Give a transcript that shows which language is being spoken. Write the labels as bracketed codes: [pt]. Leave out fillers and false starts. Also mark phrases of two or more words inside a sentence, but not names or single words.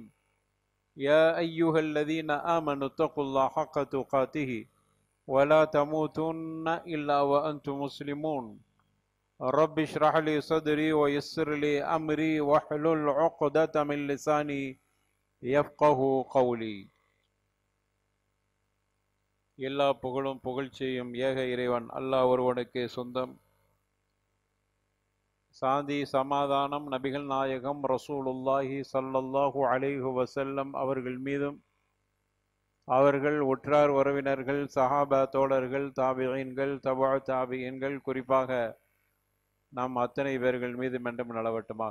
[ar] يا أيها الذين آمنوا اتقوا الله حق تقاته ولا تموتن إلا وأنتم مسلمون. رب اشرح لي صدري ويسر لي أمري واحلل عقدة من لساني يفقه قولي. [ta] எல்லா புகழும் புகழ்ச்சியும் ஏக இறைவன் அல்லாஹ் ஒருவனுக்கே சொந்தம். சாந்தி சமாதானம் நபிகள் நாயகம் [ar] رسول الله صلى الله عليه وسلم [ta] அவர்கள் மீதும், அவர்கள் உற்றார் உறவினர்கள், சஹாபா தோழர்கள், தாபிஈன்கள், தபா தாபிஈன்கள், குறிப்பாக நாம் அத்தனை பேர்கள் மீதும் என்றும் நிலவட்டுமாக.